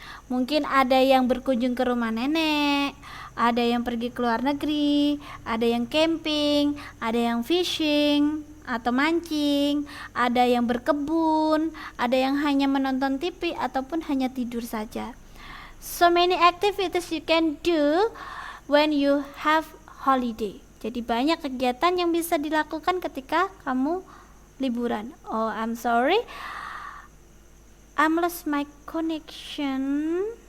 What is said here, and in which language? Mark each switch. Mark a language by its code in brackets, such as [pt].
[id] Mungkin ada yang berkunjung ke rumah nenek, ada yang pergi ke luar negeri, ada yang camping, ada yang fishing atau mancing, ada yang berkebun, ada yang hanya menonton TV ataupun hanya tidur saja. [en] So many activities you can do when you have holiday. [id] Jadi banyak kegiatan yang bisa dilakukan ketika kamu liburan. [en] Oh, I'm sorry, I'm lost my connection.